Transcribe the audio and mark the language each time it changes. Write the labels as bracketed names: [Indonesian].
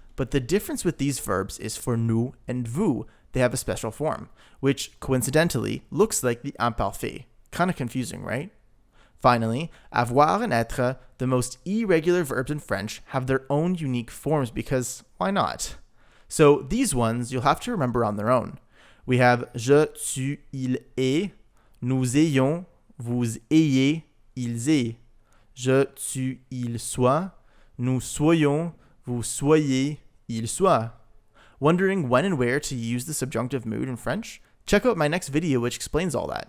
[English] But the difference with these verbs is for nous and vous, they have a special form, which coincidentally looks like the imparfait. Kind of confusing, right? Finally, avoir and être, the most irregular verbs in French, have their own unique forms because why not? So these ones you'll have to remember on their own. We have [French] je, tu, il, est, nous ayons, vous ayez, ils aient. Je, tu, il soit, nous soyons, vous soyez, ils soient. [English] Wondering when and where to use the subjunctive mood in French? Check out my next video which explains all that.